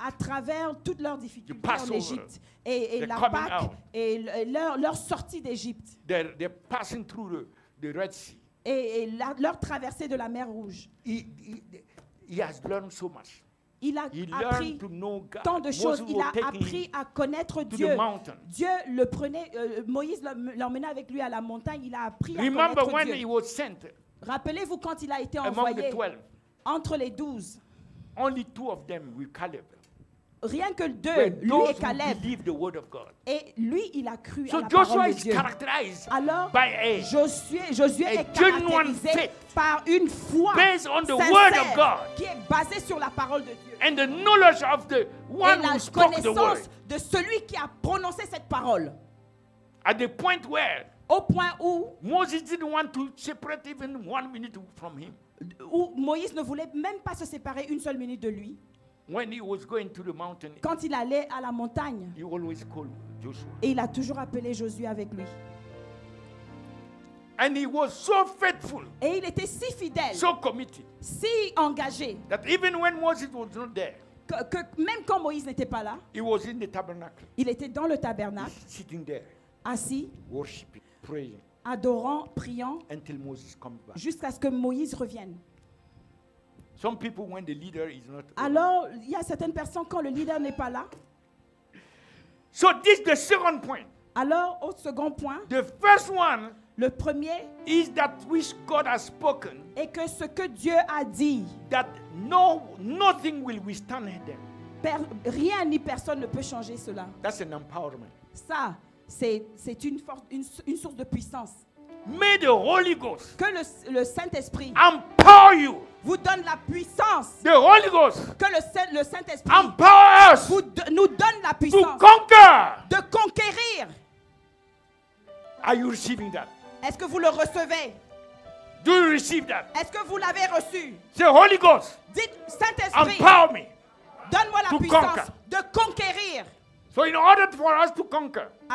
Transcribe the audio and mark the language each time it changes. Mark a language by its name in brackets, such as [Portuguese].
[French] À travers toutes leurs difficultés en Égypte et la Pâque et leur sortie d'Égypte. [English] They're passing through the Red Sea. [French] Et leur traversée de la mer Rouge. [English] He has learned so much. [French] Il a appris tant de choses. Il a appris à connaître Dieu. Dieu le prenait, Moïse l'emmenait avec lui à la montagne. Il a appris à connaître Dieu. Rappelez-vous quand il a été envoyé entre les 12. [English] Only 2 of them with Caleb. [French] Rien que 2, lui et Caleb. Et lui, il a cru à la parole de Dieu. Alors, Josué est caractérisé par une foi sincère qui est basée sur la parole de Dieu. [English] And the knowledge of the one who spoke the word. [French] De celui qui a prononcé cette parole. [English] At the point where [French] au point où [English] Moses didn't want to separate even 1 minute from him. [French] Où Moïse ne voulait même pas se séparer une seule minute de lui. [English] When he was going to the mountain, [French] quand il allait à la montagne, [English] he always called Joshua. [French] Et il a toujours appelé Josué avec lui. [English] And he was so faithful, [French] et il était si fidèle, [English] so committed, [French] si engagé, [English] that even when Moses was not there, [French] que même quand Moïse n'était pas là, [English] he was in the tabernacle, [French] il était dans le tabernacle, [English] sitting there, [French] assis, [English] worshiping, praying, [French] adorant, priant, [English] until Moses comes back. [French] Jusqu'à ce que Moïse revienne. [English] Some people, when the leader is not [French] alors, il y a certaines personnes quand le leader n'est pas là. [English] So this is the second point. [French] Alors, au second point, [English] the first one, [French] le premier, [English] is that which God has spoken, [French] et que ce que Dieu a dit, [English] that nothing will withstand them. [French] Rien ni personne ne peut changer cela. [English] That's an empowerment. [French] Ça, c'est une source de puissance. [English] May the Holy Ghost [French] que le Saint-Esprit [English] empower you. [French] Vous donne la puissance. [English] The Holy Ghost [French] que le Saint-Esprit [English] empower us [French] nous donne la puissance [English] to conquer. [French] De conquérir. [English] Are you receiving that? [French] Est-ce que vous le recevez? [English] Do you receive that? [French] Est-ce que vous l'avez reçu? [English] The Holy Ghost, [French] dites Saint-Esprit, [English] empower me. [French] Donne-moi la puissance de conquérir. [English] So in order for us to conquer,